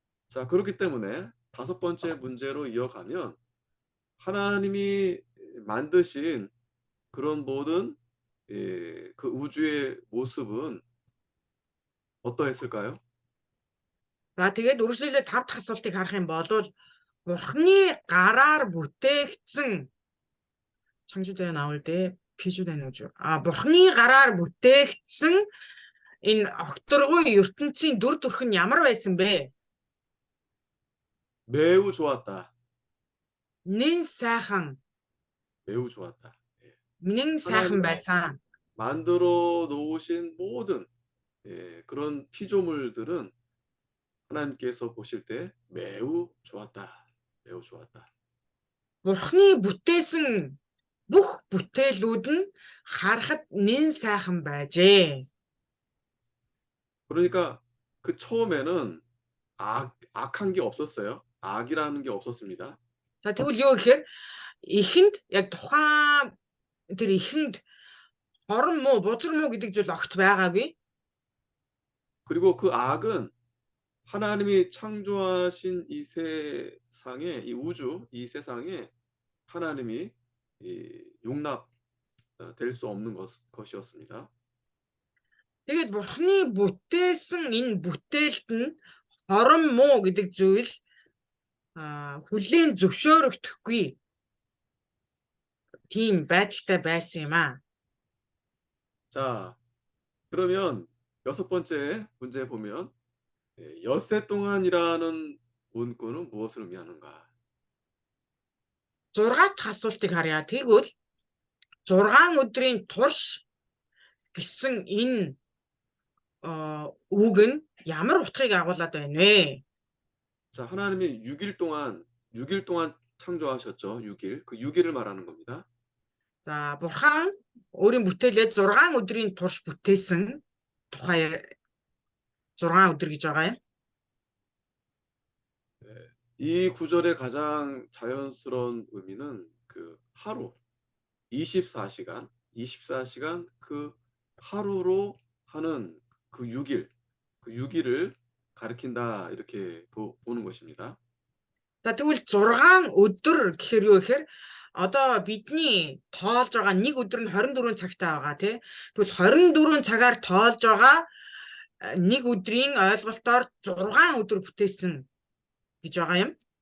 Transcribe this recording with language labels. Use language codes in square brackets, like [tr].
[ko] 자, 그렇기 때문에 다섯 번째 문제로 이어가면 하나님이 만드신 그런 모든 그 우주의 모습은 어떠했을까요? [mn] За тэгээд үргэлжлүүлээ 5 дахь асуултыг харах юм бол Бурхны гараар бүтээгдсэн [ko] 창조된 나올 때 비주된 우주. [mn] Бурхны гараар бүтээгдсэн энэ огторгүй ертөнцийн дүр төрх нь ямар байсан бэ? [ko] 매우 좋았다. [mn] Нэн сайхан [ko] 매우 좋았다. 예. [mn] байсан. [ko] 만들어 놓으신 모든 그런 피조물들은 하나님께서 보실 때 매우 좋았다. 매우 좋았다. [mn] Бурхны бүтээсэн бүх бүтээлүүд нь харахад нэн сайхан байжээ. [ko] 그러니까 그 처음에는 악한 게 없었어요. 악이라는 게 없었습니다. [mn] За тэгвэл юу гэхээр эхэнд яг тухайн тэр эхэнд хорон муу, бузар муу гэдэг зүйл огт байгаагүй. [ko] 그리고 그 악은 하나님이 창조하신 이 세상에, 이 우주, 이 세상에 하나님이 용납될 수 없는 것이었습니다. [mn] Тэгээд Бурхны бүтээсэн энэ бүтээлт нь хорон муу гэдэг зүйл хүлээн зөвшөөрөгдөхгүй тийм байдалтай байсан юм аа. [ko] 자, 그러면 여섯 번째 문제 보면 엿새 동안이라는 문구는 무엇을 의미하는가? [mn] 6 дахь асуултыг харъя. Тэгвэл 6 өдрийн турш гэсэн энэ үг нь ямар утгыг агуулад байна вэ? [ko] 자, 하나님이 6일 동안 창조하셨죠. 6일. 그 6일을 말하는 겁니다. [mn] За Бурхан өөрийн бүтээлээ 6 өдрийн турш бүтээсэн тухай 6 өдөр гэж байгаа юм. [ko] 이 구절의 가장 자연스러운 의미는 그 하루 24시간 그 하루로 하는 그 6일을 가리킨다 이렇게 보는 것입니다. [mn] За тэгвэл 6 өдөр гэхээр юу гэхээр одоо бидний тоолж байгаа нэг өдөр нь 24 цагтай байгаа тий. Тэгвэл 24 цагаар тоолж байгаа нэг өдрийн ойлголтоор 6 өдөр бүтээсэн гэж байгаа юм.